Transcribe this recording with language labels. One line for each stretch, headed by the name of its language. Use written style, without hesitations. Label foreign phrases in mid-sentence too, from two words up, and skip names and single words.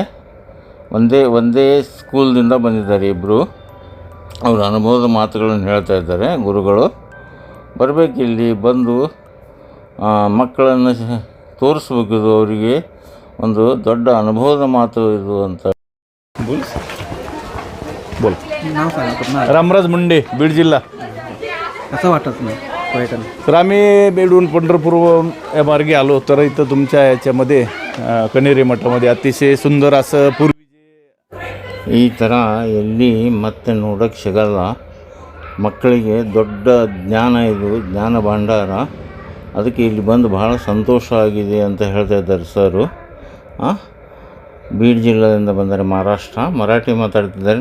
Kannada: ಒಂದೇ ಸ್ಕೂಲ್ದಿಂದ ಬಂದಿದ್ದಾರೆ ಇಬ್ಬರು. ಅವ್ರ ಅನುಭವದ ಮಾತುಗಳನ್ನು ಹೇಳ್ತಾ ಇದ್ದಾರೆ ಗುರುಗಳು. ಬರಬೇಕು, ಇಲ್ಲಿ ಬಂದು ಮಕ್ಕಳನ್ನು ತೋರಿಸ್ಬೇಕಿದು. ಅವರಿಗೆ ಒಂದು ದೊಡ್ಡ ಅನುಭವದ ಮಾತು ಇದು ಅಂತ.
Marathi: बोल. नाव सांगा कुठं रामराज मुंडे, बीड जिल्हा. असं वाटत नाही पर्यटन. तर आम्ही बीडहून पंढरपूर या मार्गे आलो. तर इथं तुमच्या याच्यामध्ये कणेरी मठामध्ये अतिशय सुंदर असं पूर्वी
Kannada: ಈ ಥರ ಎಲ್ಲಿ ಮತ್ತೆ ನೋಡೋಕ್ಕೆ ಸಿಗಲ್ಲ. ಮಕ್ಕಳಿಗೆ ದೊಡ್ಡ ಜ್ಞಾನ ಇದು, ಜ್ಞಾನ ಭಂಡಾರ. ಅದಕ್ಕೆ ಇಲ್ಲಿ ಬಂದು ಭಾಳ ಸಂತೋಷ ಆಗಿದೆ ಅಂತ ಹೇಳ್ತಾ ಇದ್ದಾರೆ ಸರು. ಬೀಡ್ ಜಿಲ್ಲೆಯಿಂದ ಬಂದರೆ ಮಹಾರಾಷ್ಟ್ರ, ಮರಾಠಿ ಮಾತಾಡ್ತಿದ್ದಾರೆ.